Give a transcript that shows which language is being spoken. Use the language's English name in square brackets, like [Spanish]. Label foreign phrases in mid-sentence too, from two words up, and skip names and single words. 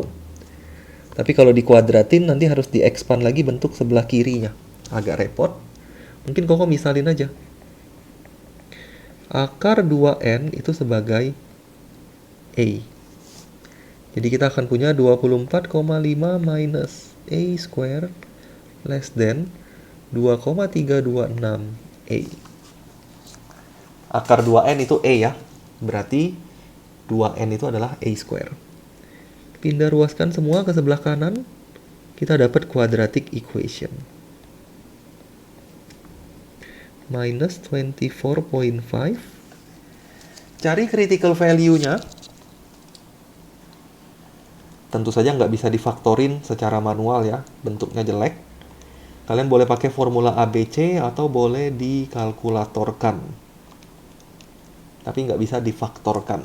[Indonesian] Tapi kalau dikuadratin, nanti harus di-expand lagi bentuk sebelah kirinya. Agak repot. Mungkin Koko misalin aja. Akar 2n itu sebagai A. Jadi kita akan punya 24,5 minus A [English] square less than [Indonesian] 2,326A. Akar 2N itu A ya. Berarti 2N itu adalah A square. Pindah ruaskan semua ke sebelah kanan. Kita dapat [English] quadratic equation. [Indonesian] Minus 24.5. Cari [English] critical value- [Indonesian] nya. Tentu saja nggak bisa difaktorin secara manual ya. Bentuknya jelek. Kalian boleh pakai formula ABC atau boleh dikalkulatorkan. Tapi nggak bisa difaktorkan.